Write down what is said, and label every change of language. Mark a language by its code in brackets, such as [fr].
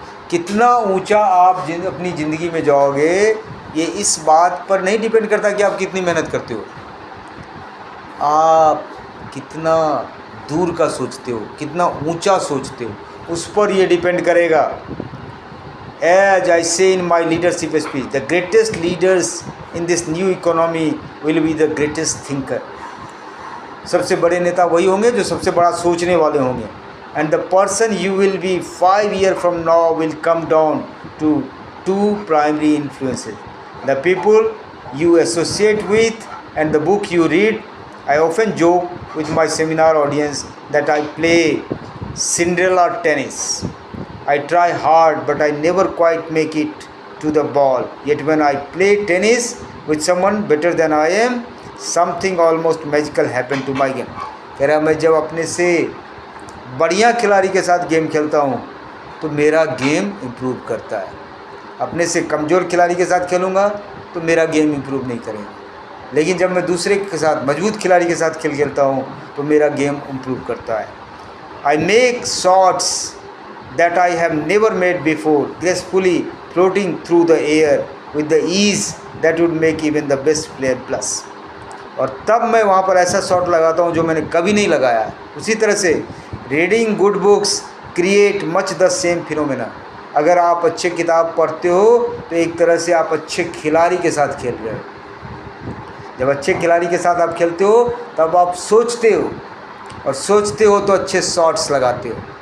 [hi] कितना ऊंचा आप अपनी ज़िंदगी में जाओगे ये इस बात पर नहीं डिपेंड करता कि आप कितनी मेहनत करते हो, आप कितना दूर का सोचते हो, कितना ऊंचा सोचते हो, उस पर ये डिपेंड करेगा। [en] As I say in my leadership speech, the greatest leaders in this new economy will be the greatest thinker. [hi] सबसे बड़े नेता वही होंगे जो सबसे बड़ा सोचने वाले होंगे। [en] And the person you will be 5 years from now will come down to 2 primary influences: the people you associate with and the book you read. I often joke with my seminar audience that I play Cinderella tennis. I try hard but I never quite make it to the ball. Yet when I play tennis with someone better than I am, something almost magical happen to my game. [hi] कह रहा मैं जब अपने से बढ़िया खिलाड़ी के साथ गेम खेलता हूँ तो मेरा गेम इम्प्रूव करता है। अपने से कमज़ोर खिलाड़ी के साथ खेलूँगा तो मेरा गेम इम्प्रूव नहीं करेगा, लेकिन जब मैं दूसरे के साथ मजबूत खिलाड़ी के साथ खेलता हूँ तो मेरा गेम इम्प्रूव करता है। [en] I make shots that I have never made before, gracefully floating through the air with the ease that would make even the best player plus. [hi] और तब मैं वहाँ पर ऐसा शॉट लगाता हूँ जो मैंने कभी नहीं लगाया। उसी तरह से [en] Reading good books create much the same phenomena. [hi] अगर आप अच्छे किताब पढ़ते हो तो एक तरह से आप अच्छे खिलाड़ी के साथ खेल रहे हो। जब अच्छे खिलाड़ी के साथ आप खेलते हो तब आप सोचते हो, और सोचते हो तो अच्छे शॉट्स लगाते हो।